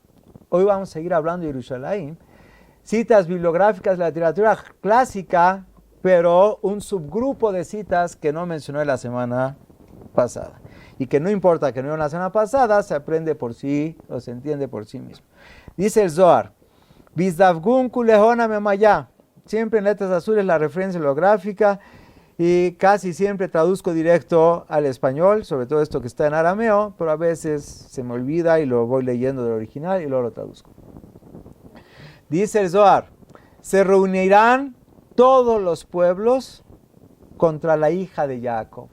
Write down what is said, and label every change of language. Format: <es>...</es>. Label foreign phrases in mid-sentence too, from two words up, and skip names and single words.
<es>Hoy vamos a seguir hablando de Jerusalén. Citas bibliográficas de la literatura clásica pero un subgrupo de citas que no mencioné la semana pasada. Y que no importa que no la semana pasada, se aprende por sí o se entiende por sí mismo. Dice el Zohar,</es> <arc>Bizdavgun kulehona memaya.</arc> <es>Siempre en letras azules la referencia holográfica y casi siempre traduzco directo al español, sobre todo esto que está en arameo, pero a veces se me olvida y lo voy leyendo del original y luego lo traduzco. Dice el Zohar, se reunirán todos los pueblos contra la hija de Jacob.</es>